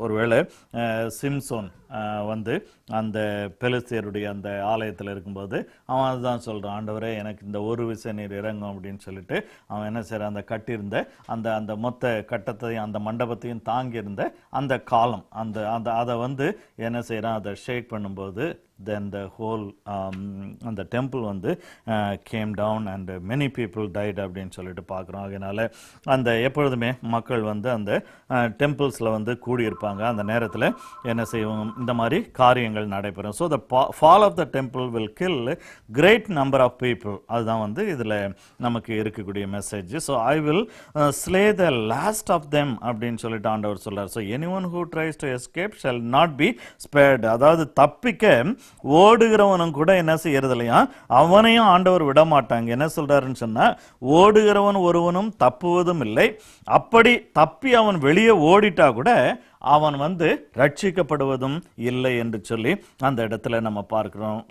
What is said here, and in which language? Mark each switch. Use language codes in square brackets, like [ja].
[ta] ஒருவேளை சிம்சோன் வந்து அந்த பெலிஸ்தியருடைய அந்த ஆலயத்தில் இருக்கும்போது அவன் அதுதான் சொல்கிறான், ஆண்டவரே எனக்கு இந்த ஒரு விசை நீர் இறங்கும் அப்படின்னு சொல்லிட்டு அவன் என்ன செய்கிறான், அந்த கட்டியிருந்த அந்த அந்த மொத்த கட்டத்தையும் அந்த மண்டபத்தையும் தாங்கியிருந்த அந்த காலம் அந்த அதை வந்து என்ன செய்கிறான், அதை ஷேக் பண்ணும்போது [en] then the whole [ta] அந்த டெம்பிள் வந்து [en] came down and many people died [ta] அப்படின்னு சொல்லிட்டு பார்க்குறோம். அதனால அந்த எப்பொழுதுமே மக்கள் வந்து அந்த டெம்பிள்ஸில் வந்து கூடியிருப்பாங்க. அந்த நேரத்தில் என்ன செய்வோம், இந்த மாதிரி காரியங்கள் நடைபெறும். [en] So the fall of the temple will kill great number of people. [ta] அதுதான் வந்து இதில் நமக்கு இருக்கக்கூடிய message. [en] so I will slay the last of them [ta] அப்படின்னு சொல்லிட்டு ஆண்டவர் சொல்றார். [en] So anyone who tries to escape shall not be spared. [ta] அதாவது தப்பிக்க ஓடுகிறவனும் கூட என்ன செய்யறது இல்லையா, அவனையும் ஆண்டவர் விட மாட்டாங்க. என்ன சொல்றாருன்னு சொன்னா, ஓடுகிறவன் ஒருவனும் தப்புவதும் இல்லை, அப்படி தப்பி அவன் வெளியே ஓடிட்டா கூட அவன் வந்து ரட்சிக்கப்படுவதும் இல்லை என்று சொல்லி அந்த இடத்துல நம்ம பார்க்கிறோம்.